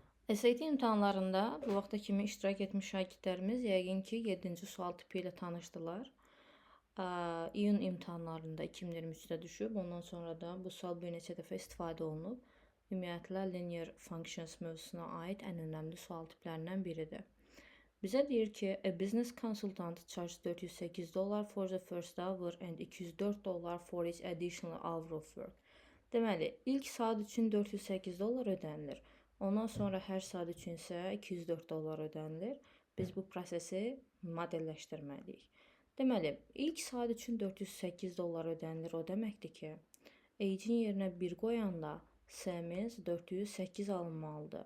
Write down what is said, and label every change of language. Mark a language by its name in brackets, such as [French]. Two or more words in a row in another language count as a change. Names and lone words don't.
[Azerbaijani] SAT imtahanlarında bu vaxta kimi iştirak etmiş şagirdlərimiz yəqin ki, 7-ci sual tipi ilə tanışdılar. İyun imtahanlarında 2023-də düşüb, ondan sonra da bu sual bir neçə dəfə istifadə olunub. Ümumiyyətlə, [English] linear functions [Azerbaijani] mövzusuna aid ən önəmli sual tiplərindən biridir. Bizə deyir ki, [English] a business consultant charged $408 for the first hour and $204 for each additional hour of work. [Azerbaijani] Deməli, ilk saat üçün $408 ödənilir. Ondan sonra hər saat üçün isə $204 ödənilir. Biz bu prosesi modelləşdirməliyik. Deməli, ilk saat üçün $408 ödənilir. O deməkdir ki, age-in yerinə 1 qoyanda S-miz 408 alınmalıdır.